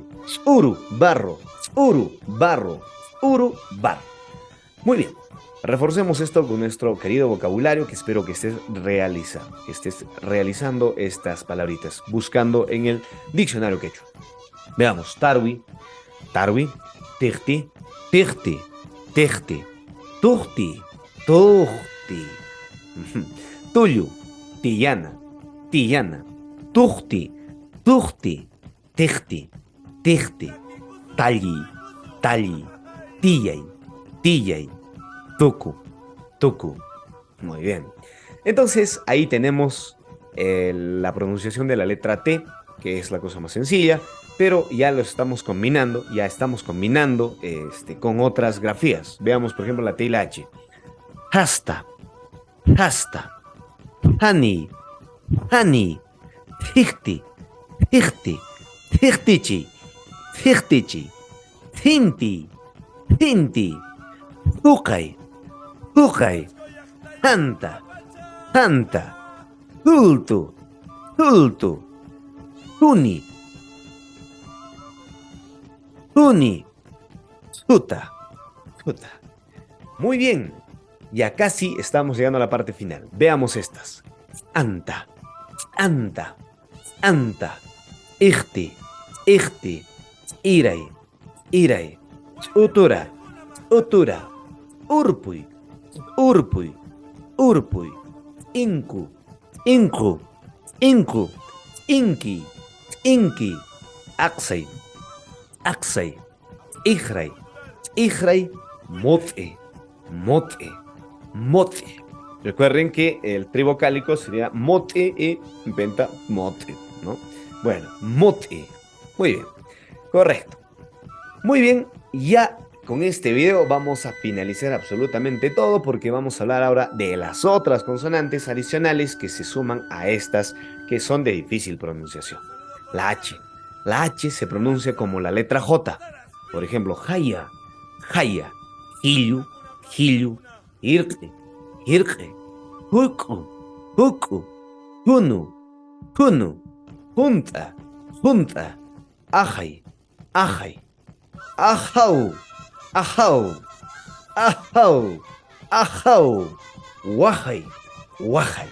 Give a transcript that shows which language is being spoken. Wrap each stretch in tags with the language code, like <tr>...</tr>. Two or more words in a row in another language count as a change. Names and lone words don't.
<qu>Uru, barro. Uru, barro. Uru, barro.</qu> <es>Muy bien. Reforcemos esto con nuestro querido vocabulario que espero que estés realizando estas palabritas, buscando en el diccionario quechua. Veamos,</es> <qu>tarwi, tarwi, tirti, tirti, tirti, turti, turti, tuyu, tillana, tillana, turti, turti, tirti, tirti, talli, talli, tillay, tillay, tucu, tucu.</qu> <es>Muy bien. Entonces, ahí tenemos la pronunciación de la letra T, que es la cosa más sencilla, pero ya lo estamos combinando, con otras grafías. Veamos, por ejemplo, la T y la H.</es> <qu>Hasta, hasta, hani, hani, hichti, hichti, hichtichi, hichtichi, hinti, hinti, hukai, hukai, hanta, hanta, hultu, hultu, huni, huni, suta, suta.</qu> <es>Muy bien, ya casi estamos llegando a la parte final. Veamos estas.</es> <qu>Anta, anta, anta, ihti, ihti, irai, irai, utura, utura, urpui, urpui, urpui, inku, inku, inku, inki, inki, aksai, aksai, ihrai, ihrai, mote, mote, mote.</qu> <es>Recuerden que el trivocálico sería mote y inventa mote, ¿no? Bueno, mote. Muy bien, correcto. Muy bien, ya con este video vamos a finalizar absolutamente todo porque vamos a hablar ahora de las otras consonantes adicionales que se suman a estas que son de difícil pronunciación. La H. La H se pronuncia como la letra J. Por ejemplo,</es> <qu>jaya, jaya, hillu, hillu, irque, irque, huku, huku, hunu, hunu, junta, junta, ajay, ajay, ajau, ajau, ajau, ajau, guajay, guajay.</qu>